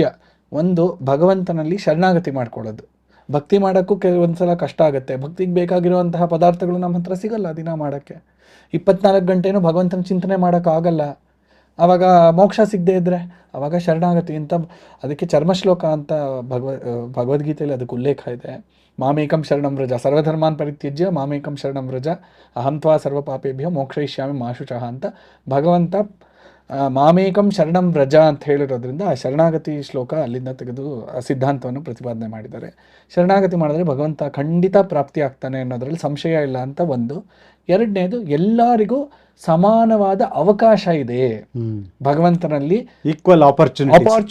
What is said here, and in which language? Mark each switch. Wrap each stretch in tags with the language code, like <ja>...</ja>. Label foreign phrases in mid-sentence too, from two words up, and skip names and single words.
<kn>ಒಂದು, ಭಗವಂತನಲ್ಲಿ ಶರಣಾಗತಿ ಮಾಡ್ಕೊಳ್ಳೋದು. ಭಕ್ತಿ ಮಾಡೋಕ್ಕೂ ಕೆಲವೊಂದು ಸಲ ಕಷ್ಟ ಆಗುತ್ತೆ. ಭಕ್ತಿಗೆ ಬೇಕಾಗಿರುವಂತಹ ಪದಾರ್ಥಗಳು ನಮ್ಮ ಹತ್ರ ಸಿಗಲ್ಲ ದಿನ ಮಾಡೋಕ್ಕೆ. 24 ಗಂಟೆನೂ ಭಗವಂತನ ಚಿಂತನೆ ಮಾಡೋಕ್ಕಾಗಲ್ಲ. ಆವಾಗ ಮೋಕ್ಷ ಸಿಗದೆ ಇದ್ದರೆ ಆವಾಗ ಶರಣಾಗತಿ ಅಂತ, ಅದಕ್ಕೆ ಚರ್ಮಶ್ಲೋಕ ಅಂತ ಭಗವದ್ಗೀತೆಯಲ್ಲಿ ಅದಕ್ಕೆ ಉಲ್ಲೇಖ ಇದೆ.</kn> <sa>ಮಾಮೇಕಂ ಶರಣಂ ವ್ರಜ, ಸರ್ವಧರ್ಮಾನ್ ಪರಿತ್ಯಜ್ಯ ಮಾಮೇಕಂ ಶರಣಂ ವ್ರಜ, ಅಹಂ ತ್ವಾ ಸರ್ವ ಪಾಪೇಭ್ಯೋ ಮೋಕ್ಷಯಿಷ್ಯಾಮಿ ಮಾ ಶುಚಃ</sa> <kn>ಅಂತ ಭಗವಂತ</kn> <sa>ಮಾಮೇಕಂ ಶರಣಂ ವ್ರಜ</sa> <kn>ಅಂತ ಹೇಳಿರೋದ್ರಿಂದ ಆ ಶರಣಾಗತಿ ಶ್ಲೋಕ ಅಲ್ಲಿಂದ ತೆಗೆದು ಆ ಸಿದ್ಧಾಂತವನ್ನು ಪ್ರತಿಪಾದನೆ ಮಾಡಿದ್ದಾರೆ. ಶರಣಾಗತಿ ಮಾಡಿದ್ರೆ ಭಗವಂತ ಖಂಡಿತ ಪ್ರಾಪ್ತಿ ಆಗ್ತಾನೆ ಅನ್ನೋದ್ರಲ್ಲಿ ಸಂಶಯ ಇಲ್ಲ ಅಂತ ಒಂದು. 2ನೇದು, ಎಲ್ಲರಿಗೂ ಸಮಾನವಾದ ಅವಕಾಶ ಇದೆ ಭಗವಂತನಲ್ಲಿ,</kn> <en>equal opportunity.</en>